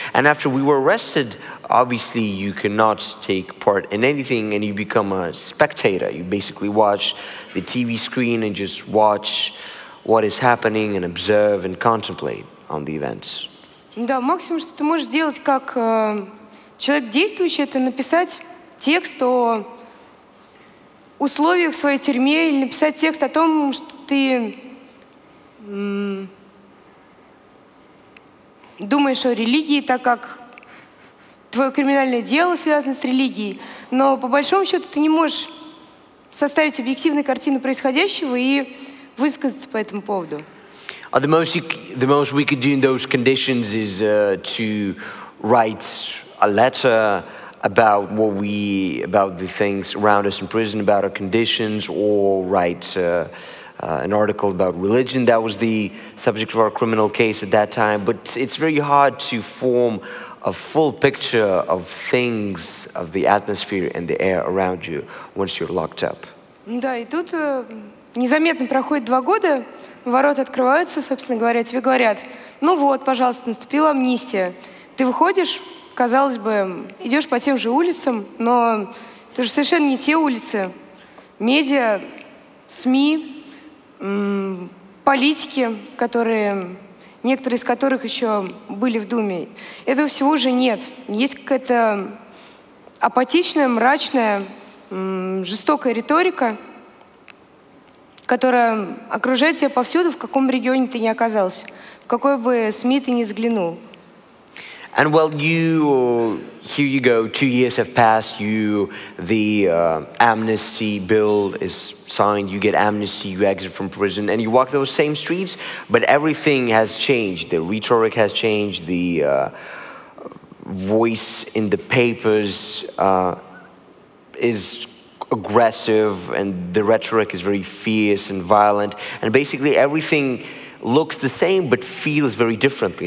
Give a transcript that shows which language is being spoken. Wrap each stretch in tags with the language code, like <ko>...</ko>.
<en>And after we were arrested, obviously you cannot take part in anything and you become a spectator. You basically watch the TV screen and just watch what is happening and observe and contemplate on the events.</en> <ru>Да, максимум, что ты можешь сделать как человек действующий, это написать текст о условиях в своей тюрьме или написать текст о том, что ты думаешь о религии, так как твое криминальное дело связано с религией. Но по большому счету ты не можешь составить объективную картину происходящего и высказаться по этому поводу.</ru> <en>The most we could do in those conditions is to write a letter about about the things around us in prison, about our conditions, or write an article about religion. That was the subject of our criminal case at that time. But it's very hard to form a full picture of things, of the atmosphere and the air around you once you're locked up.</en> <ru>Да, и тут незаметно проходит 2 года, ворота открываются, собственно говоря, тебе говорят, ну вот, пожалуйста, наступила амнистия. Ты выходишь, казалось бы, идешь по тем же улицам, но это же совершенно не те улицы. Медиа, СМИ, политики, некоторые из которых еще были в Думе. Этого всего уже нет. Есть какая-то апатичная, мрачная, жестокая риторика, которая окружает тебя повсюду, в каком регионе ты ни оказался, в какой бы СМИ ты ни взглянул.</ru> <en>And well, here you go, 2 years have passed, the amnesty bill is signed, you get amnesty, you exit from prison, and you walk those same streets, but everything has changed. The rhetoric has changed, the voice in the papers is aggressive, and the rhetoric is very fierce and violent, and basically everything looks the same but feels very differently.</en>